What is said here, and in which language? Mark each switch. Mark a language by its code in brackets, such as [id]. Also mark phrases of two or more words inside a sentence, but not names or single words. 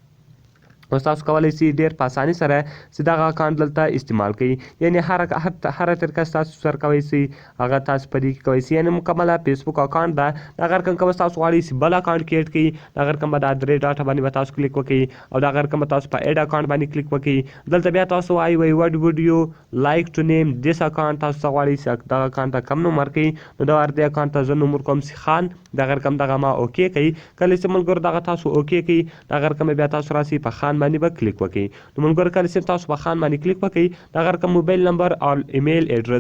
[ps] اوس تاسو کولی شئ ډېر په اسانۍ سره چې دغه اکاونټ دلته استعمال کړئ. یعنې هره طریقه تاسو سره کولی شئ هغه تاسو په دې کې کولی شئ. یعنې مکمله فیسبوک اکاونټ ده. دغه رقم که تاسو غواړئ چې بل اکاونټ کې ایډ کړئ دغه رقم به دا 3 ډاټه باندې به تاسو کلیک وکړئ او دغه رقم به تاسو په [en] add account [ps] باندې کلیک وکړئ. دلته بیا تاسو وایي [en] what would you like to name this account [ps] تاسو څه غواړئ چې دغه اکاونټ ته کم نوم ورکړئ. نو د دې اکاونټ ته زه نوم ورکوم چې خان. دغه رقم دغه ما اوکې کوي. کله چې ملګرو دغه تاسو اوکې کوي دغه رقم بیا تاسو راسئ په خان باندې به کلیک وکړئ. نو ملګرو کله چې تاسو په خان باندې کلیک وکړئ دغه رقم [en] mobile number [ps] او [en] email address.